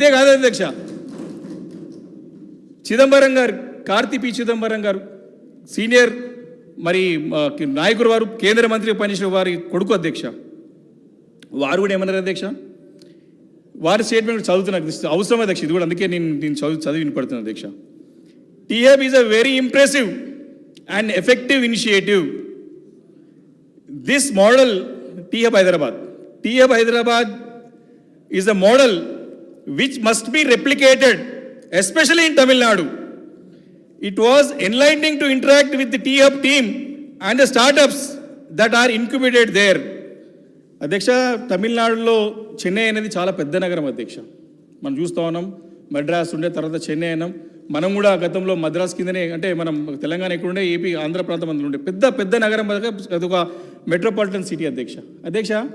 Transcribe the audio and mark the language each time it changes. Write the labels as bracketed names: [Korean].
[Telugu] ఇదే కాదు అధ్యక్ష, చిదంబరం గారు, కార్తీ చిదంబరం గారు సీనియర్ మరి నాయకుడు, వారు కేంద్ర మంత్రి పనిచేసిన వారి కొడుకు అధ్యక్ష. వారు కూడా ఏమన్నారు అధ్యక్ష? వారి స్టేట్మెంట్ చదువుతున్నారు అవసరం అధ్యక్ష. ఇది కూడా అందుకే నేను చదివి వినపడుతున్నాను అధ్యక్ష. [English] T Hub is a very impressive and effective initiative. This model, T-Hub Hyderabad is a model which must be replicated, especially in Tamil Nadu. It was enlightening to interact with the T-Hub team and the startups that are incubated there. [Telugu] అధ్యక్ష, తమిళనాడులో చెన్నై అనేది చాలా పెద్ద నగరం అధ్యక్ష. మనం చూస్తూ ఉన్నాం, మద్రాస్ ఉండే, తర్వాత చెన్నై అయినాం. మనం కూడా గతంలో మద్రాస్ కిందనే, అంటే మనం తెలంగాణ ఎక్కడుండే, ఏపీ ఆంధ్ర ప్రాంతం అందులో ఉండే పెద్ద నగరం, అదొక మెట్రోపాలిటన్ సిటీ అధ్యక్ష.